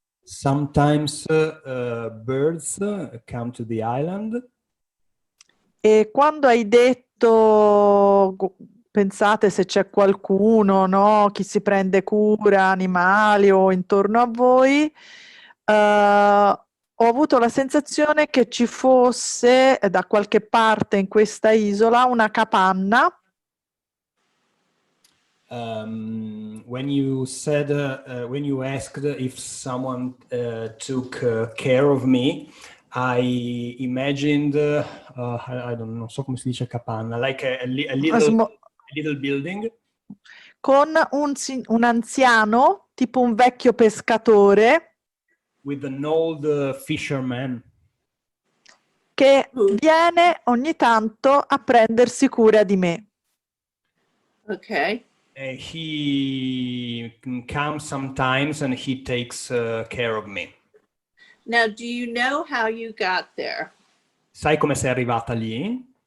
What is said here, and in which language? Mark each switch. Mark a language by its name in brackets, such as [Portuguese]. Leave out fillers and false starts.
[English] Sometimes birds come to the island. [Italian] E quando hai detto, pensate se c'è qualcuno, no? Chi si prende cura, animali o intorno a voi, ho avuto la sensazione che ci fosse da qualche parte in questa isola una capanna. [English] When you said, when you asked if someone took care of me, I imagined, I don't know, [Italian] non so come si dice capanna, [English] like a little building. [Italian] Con un anziano, tipo un vecchio pescatore, [English] With an old fisherman. [Italian] che viene ogni tanto a prendersi cura di me. [English] Okay. He comes sometimes and he takes care of me. Now, do you know how you got there? [Italian] Sai come sei arrivata lì?